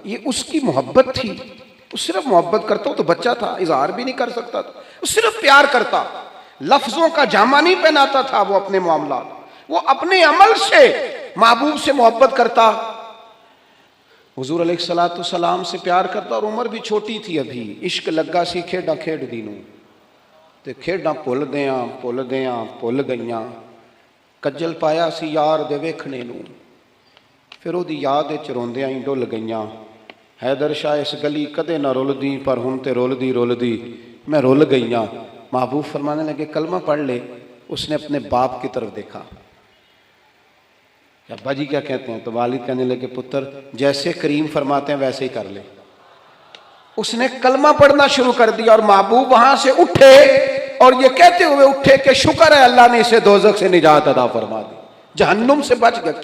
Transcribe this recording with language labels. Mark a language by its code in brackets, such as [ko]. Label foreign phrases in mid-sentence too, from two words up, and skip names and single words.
[ur] یہ اس کی محبت تھی، وہ صرف محبت کرتا، وہ تو بچہ تھا، اظہار بھی نہیں کر سکتا تھا، وہ صرف پیار کرتا، لفظوں کا جامہ نہیں پہناتا تھا وہ اپنے معاملات، وہ اپنے عمل سے محبوب سے محبت کرتا، حضور علیہ السلام سے پیار کرتا، اور عمر بھی چھوٹی تھی ابھی، [pa] عشق لگا سی کھیڈاں کھیڈ دینوں، تے کھیڈاں بھل بھل گئیاں، کجل پایا سی یار دے ویکھنے نوں، پھر وہ دی یاد روندیاں ہی ڈل گئیاں، حیدر شاہ اس گلی کدے نہ رول دی، پر ہن تے رول دی میں رول گئیاں۔ [ur] محبوب فرمانے لگے کلمہ پڑھ لے۔ اس نے اپنے باپ کی طرف دیکھا، ابا جی کیا کہتے ہیں؟ تو والد کہنے لگے پتر جیسے کریم فرماتے ہیں ویسے ہی کر لے۔ اس نے کلمہ پڑھنا شروع کر دیا، اور محبوب وہاں سے اٹھے اور یہ کہتے ہوئے اٹھے کہ شکر ہے اللہ نے اسے دوزخ سے نجات عطا فرما دی، جہنم سے بچ گیا۔